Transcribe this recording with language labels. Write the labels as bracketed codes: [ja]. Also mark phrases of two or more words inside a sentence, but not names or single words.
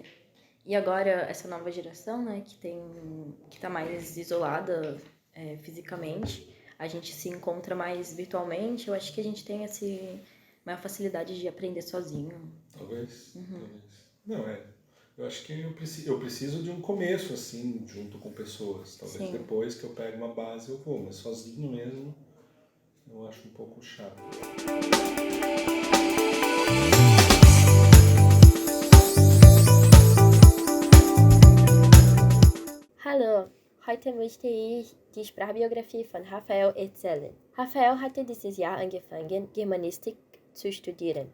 [pt] E agora, essa nova geração, né, que tá mais isolada fisicamente, a gente se encontra mais virtualmente, eu acho que a gente tem essa maior facilidade de aprender sozinho. Talvez. Não, eu acho que eu preciso de um começo, assim, junto com pessoas. Talvez depois que eu pego uma base eu vou, mas sozinho mesmo eu acho um pouco chato. [de] Hallo, heute möchte ich die Sprachbiografie von Raphael erzählen. Raphael hatte dieses Jahr angefangen, Germanistik zu studieren.